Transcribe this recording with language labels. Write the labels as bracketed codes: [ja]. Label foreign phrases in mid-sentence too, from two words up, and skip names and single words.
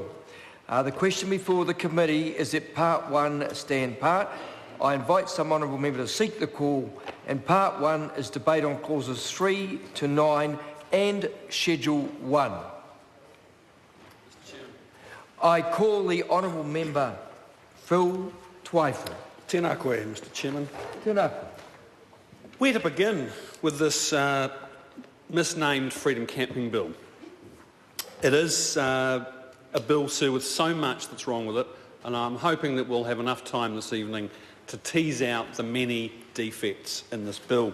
[en] The question before the committee is that Part 1 stand part. I invite some honourable member to seek the call, and Part 1 is debate on clauses 3 to 9 and Schedule 1. I call the honourable member Phil Twyford. [mi] Tēnā koe, Mr Chairman. Tēnā koe. [en] Where to begin with this misnamed Freedom Camping Bill? It is a bill, sir, with so much that's wrong with it, and I'm hoping that we'll have enough time this evening to tease out the many defects in this bill.